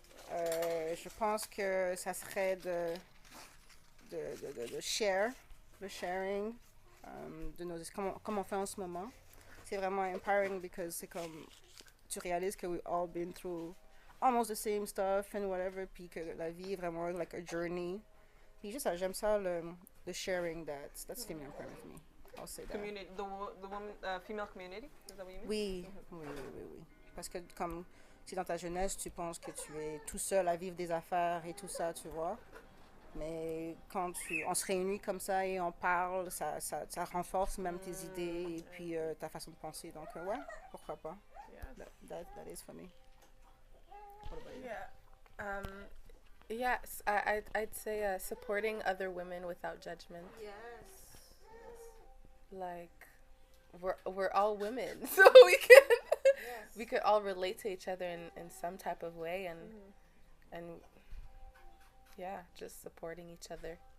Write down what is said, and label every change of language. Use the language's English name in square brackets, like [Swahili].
[French] Je pense que ça serait de share, le sharing, de nos, comme on fait en ce moment. C'est vraiment empowering because c'est comme tu réalises que [English] we've all been through almost the same stuff and whatever, [French] puis que la vie est vraiment [English] like a journey. [French] Puis juste j'aime ça le sharing, [English] that's female empowerment for me. I'll say that. Community, the woman, female community, is that what you mean? [French] Oui. Parce que comme si dans ta jeunesse, tu penses que tu es tout seul à vivre des affaires et tout ça, tu vois. Mais quand on se réunit comme ça et on parle, ça renforce même tes idées et puis ta façon de penser. Donc, ouais, pourquoi pas. [English] That is for me. What about you? Yes, I'd say supporting other women without judgment. Yes. Like we're all women, so we could all relate to each other in some type of way, and yeah, just supporting each other.